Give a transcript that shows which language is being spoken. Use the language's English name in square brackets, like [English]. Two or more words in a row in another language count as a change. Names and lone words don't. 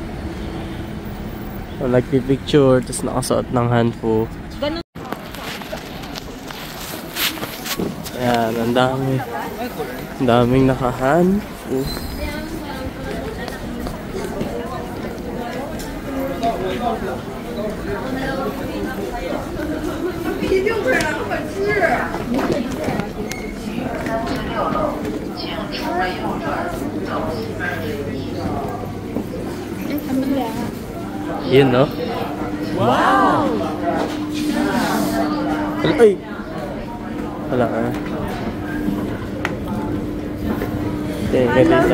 [Filipino] So, nagpipicture, tapos nakasuot ng Hanfu. Ayan, ang dami. Ang daming naka-Hanfu. [Chinese] 一定会来可吃。 [Filipino] Yun, no? Wow! Ay! Wala ka. Okay, ganito.